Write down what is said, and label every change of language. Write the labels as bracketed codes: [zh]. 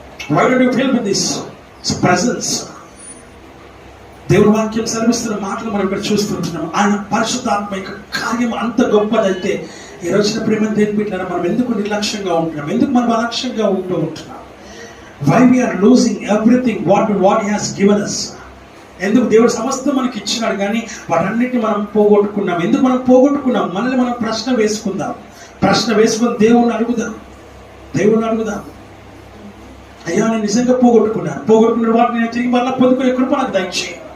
[en] Why don't you feel with this presence? [te] దేవుని వాక్యం సెలవిస్తున్న మాటలు మనం ఇక్కడ చూస్తుంటున్నాం. ఆయన పరిశుద్ధాత్మ యొక్క కార్యం అంత గొప్పదైతే ఈ రోజున ప్రేమ దేని బిడ్డలారా మనం ఎందుకు నిర్లక్ష్యంగా ఉంటున్నాం? ఎందుకు మనం అలక్ష్యంగా ఉంటున్నాం? [en] Why we are losing everything what he has given us? [te] ఎందుకు దేవుడు సమస్తం మనకి ఇచ్చినాడు కానీ వాటన్నిటిని మనం పోగొట్టుకున్నాం. ఎందుకు మనం పోగొట్టుకున్నాం? మనల్ని మనం ప్రశ్న వేసుకుని దేవుణ్ణి అడుగుదాం. అయ్యా నేను నిజంగా పోగొట్టుకున్న వాటిని నేను తిరిగి మళ్ళీ పొందుకునే కృప నాకు దయచేయి.